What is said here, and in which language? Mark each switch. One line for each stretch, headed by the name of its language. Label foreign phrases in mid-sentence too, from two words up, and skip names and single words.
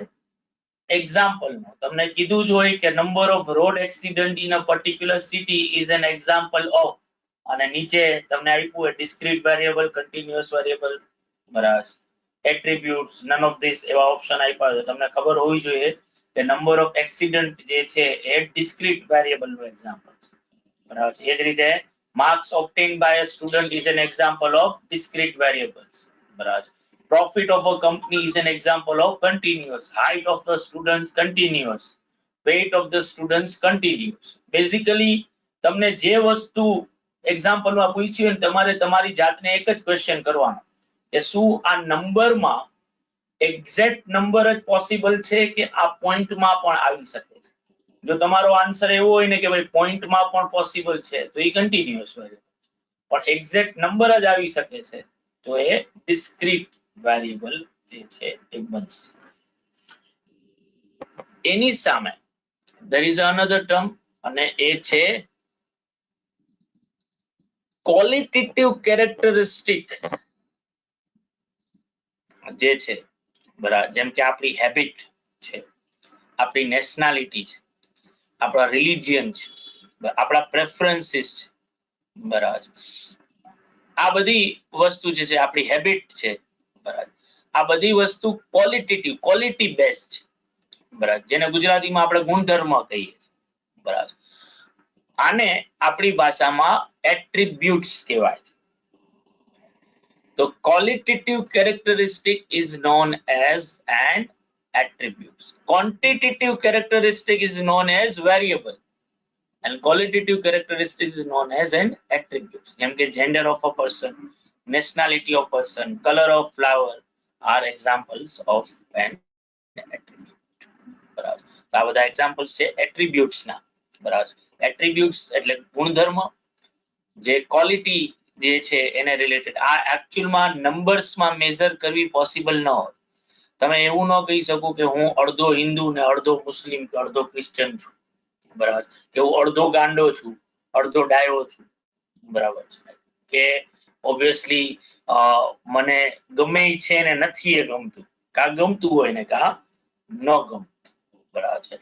Gujarati: એક્ઝામ્પલ તમને કીધું જ હોય કે
English: number of road accident in a particular city is an example of,
Gujarati: અને નીચે તમને આપ્યું હોય
English: discrete variable, continuous variable,
Gujarati: બરાબર, એટ્રીબ્યુટ્સ,
English: none of these
Gujarati: એવા ઓપ્શન આપ્યા છે. તમને ખબર હોવી જોઈએ કે
English: number of accident
Gujarati: જે છે એ
English: discrete variable
Gujarati: નું એક્ઝામ્પલ છે, બરાબર. એ જ રીતે
English: marks obtained by a student is an example of discrete variables, બરાબર. Profit of a company is an example of continuous. Height of the students continuous. Weight of the students continuous.
Gujarati: Basically તમને જે વસ્તુ એક્ઝામ્પલ માં પૂછ્યું હોય તમારે તમારી જાતને એક જ ક્વેશ્ચન કરવાનો કે શું આ નંબરમાં
English: exact number
Gujarati: જ પોસિબલ છે કે આ પોઈન્ટમાં પણ આવી શકે છે? જો તમારો આન્સર એવો હોય ને કે ભાઈ પોઈન્ટમાં પણ પોસિબલ છે તો એ
English: continuous variable,
Gujarati: પણ
English: exact number
Gujarati: જ આવી શકે છે તો એ
English: discrete variable
Gujarati: જે છે એ બનશે. એની સામે
English: there is another term,
Gujarati: અને એ છે
English: qualitative characteristic
Gujarati: જે છે, બરાબર. જેમ કે આપણી હેબિટ છે, આપણી નેશનાલિટી છે, આપણા રિલિજિયન છે, આપણા પ્રેફરન્સીસ છે, બરાબર. આ બધી વસ્તુ જે છે આપણી હેબિટ છે, બરાબર. આ બધી વસ્તુ ક્વોલિટેટિવ,
English: quality based
Gujarati: છે, બરાબર, જેને ગુજરાતીમાં આપણે ગુણધર્મ કહીએ છીએ, બરાબર. આને આપણી ભાષામાં એટ્રીબ્યુટ્સ કહેવાય છે.
English: તો qualitative characteristic is known as an attribute. Quantitative characteristic is known as variable, and qualitative characteristic is known as an attribute.
Gujarati: જેમ કે
English: gender of a person, nationality of person, color of flower are examples of an attribute,
Gujarati: બરાબર. આ બધા એક્ઝામ્પલ્સ છે એટ્રીબ્યુટ્સ ના, બરાબર. એટ્રીબ્યુટ્સ એટલે ગુણધર્મ, જે ક્વોલિટી જે છે એને રિલેટેડ. આ એકચ્યુઅલમાં નંબર્સમાં મેઝર કરવી પોસિબલ ન હોય, તમે એવું ન કહી શકો કે હું અડધો હિન્દુ ને અડધો મુસ્લિમ કે અડધો ક્રિશ્ચિયન છું, બરાબર, કે હું અડધો ગાંડો છું અડધો ડાયો છું, બરાબર છે, કે ઓબ્વિયસલી મને ગમે છે ને નથી એ ગમતું, કા ગમતું હોય ને કા ન ગમતું, બરાબર છે.